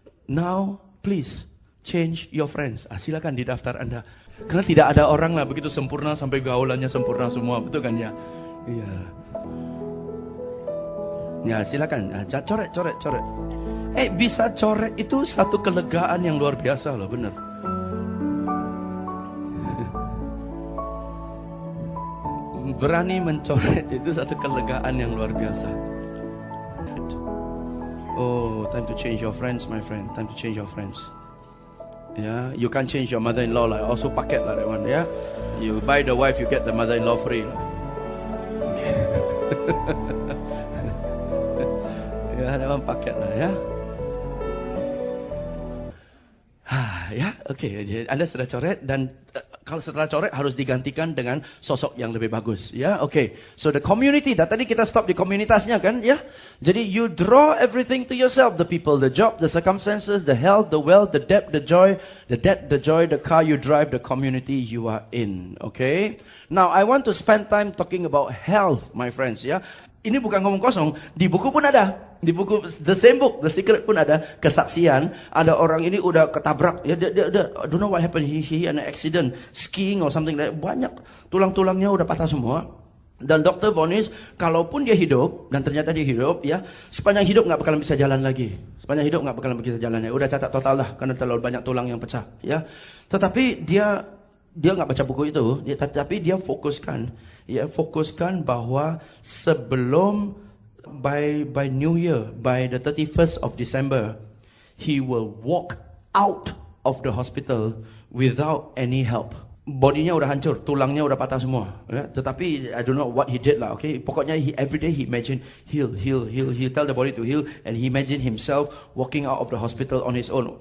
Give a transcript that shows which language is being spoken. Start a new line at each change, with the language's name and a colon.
English: Now, please change your friends.
Indonesian: Silakan di daftar Anda. Karena tidak ada orang lah begitu sempurna sampai gaulannya sempurna semua. Betul kan ya? Iya. Ya, silakan. Coret. Bisa coret itu satu kelegaan yang luar biasa loh, benar. Berani mencoret itu satu kelegaan yang luar biasa.
English: Oh, time to change your friends, my friend. Time to change your friends. Yeah, you can't change your mother-in-law lah. Also paket lah that one. Yeah, you buy the wife, you get the mother-in-law free lah. Okay.
Indonesian: Ya,
English: that one
Indonesian: paket lah ya. Ya, oke. Anda sudah coret dan kalau setelah coret harus digantikan dengan sosok yang lebih bagus. Ya, oke.
English: So the community,
Indonesian: tadi kita stop di komunitasnya kan, ya.
English: Jadi you draw everything to yourself, the people, the job, the circumstances, the health, the wealth, the debt, the joy, the debt, the joy, the car you drive, the community you are in. Okay. Now I want to spend time talking about health, my friends.
Indonesian: Ya. Ini bukan ngomong kosong, di buku pun ada. Di buku The Same Book, The Secret pun ada kesaksian. Ada orang ini udah ketabrak. Ya, dia
English: I don't know what happened. He had an accident, skiing or something like that.
Indonesian: Banyak tulang-tulangnya udah patah semua. Dan dokter vonis, kalaupun dia hidup, dan ternyata dia hidup, ya, sepanjang hidup nggak bakalan bisa jalan lagi. Sepanjang hidup nggak bakalan bisa jalan lagi. Udah cacat total lah, karena terlalu banyak tulang yang pecah. Ya, tetapi dia nggak baca buku itu, tapi dia fokuskan bahwa sebelum
English: By New Year, by the 31st of December, he will walk out of the hospital without any help.
Indonesian: Bodinya udah hancur, tulangnya udah patah semua. Ya? Tetapi
English: I don't know what he did lah. Okay, pokoknya every day he imagine heal. He tell the body to heal, and he imagine himself walking out of the hospital on his own.